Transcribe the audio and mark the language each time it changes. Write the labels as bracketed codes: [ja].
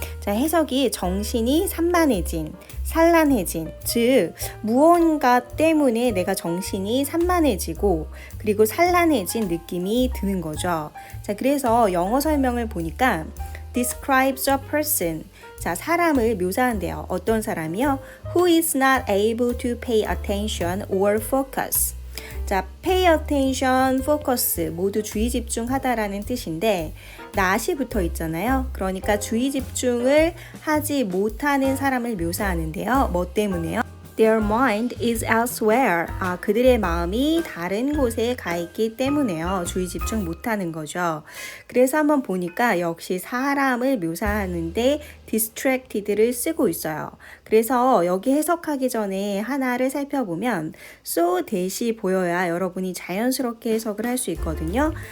[ko] 자, 해석이 정신이 산만해진, 산란해진, 즉 무언가 때문에 내가 정신이 산만해지고 그리고 산란해진 느낌이 드는 거죠. 자, 그래서 영어 설명을 보니까 [en] describes a person, [ko] 자, 사람을 묘사한대요. 어떤 사람이요? [en] Who is not able to pay attention or focus. [ko] 자, pay attention, focus 모두 주의 집중하다라는 뜻인데 not이 붙어 있잖아요. 그러니까 주의 집중을 하지 못하는 사람을 묘사하는데요. 뭐 때문에요? [en] Their mind is elsewhere. [ko] 그들의 마음이 다른 곳에 가 있기 때문에요. 주의 집중 못하는 거죠. 그래서 한번 보니까 역시 사람을 묘사하는데 distracted를 쓰고 있어요. 그래서 여기 해석하기 전에 하나를 살펴보면 so that이 보여야 여러분이 자연스럽게 해석을 할 수 있거든요.